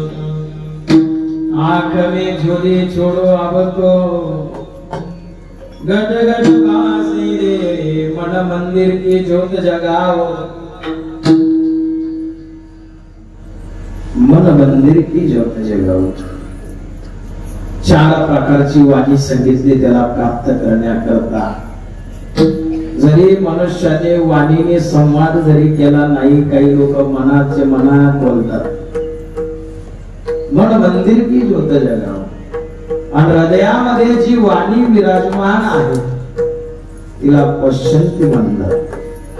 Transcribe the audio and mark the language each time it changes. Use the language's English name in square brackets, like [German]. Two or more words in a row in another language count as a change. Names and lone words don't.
[Hindi] आँख में झोली छोड़ो अब तो, गट गट वासी रे, मन मंदिर की ज्योत जगाओ, मन मंदिर की ज्योत जगाओ. [Marathi] चार प्रकारची वाणी सांगितली त्याला प्राप्त करण्याकरता. जरी मनुष्याने वाणीने संवाद जरी केला नाही, काही लोक मनाचे मनात बोलतात. [Hindi] मन मंदिर की ज्योत जगाओ. [Marathi] आणि हृदयामध्ये जी वाणी विराजमान आहे तिला पश्यंती म्हणतात.